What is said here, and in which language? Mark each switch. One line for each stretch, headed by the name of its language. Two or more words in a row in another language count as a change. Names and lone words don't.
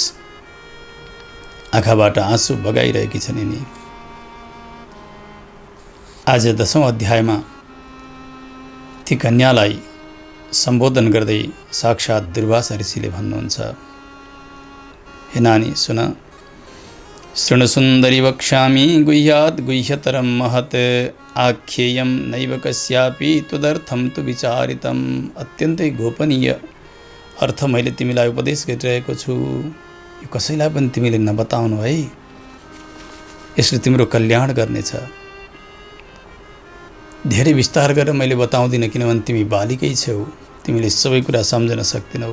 Nepali: आँखाबाट आँसु बगाइरहेकी छन् यिनी। आज 10औं अध्यायमा ती कन्यालाई सम्बोधन गर्दै साक्षात् दुर्वासा ऋषिले भन्नुहुन्छ, हे नानी सुन,
Sanskrit: शृणु सुन्दरी वक्ष्यामि गुह्यात् गुह्यतरं महत् आख्येयं नैव कस्यापि त्वदर्थं तु विचारितम्।
Nepali: अत्यन्तै गोपनीय अर्थ मैले तिमीलाई उपदेश गरिरहेको छु, यो कसैलाई पनि तिमीले नबताउनु है, यसले तिम्रो कल्याण गर्नेछ। धेरै विस्तार गरेर मैले बताउँदिनँ, किनभने तिमी बालिकै छौ, तिमीले सबै कुरा सम्झन सक्दैनौ।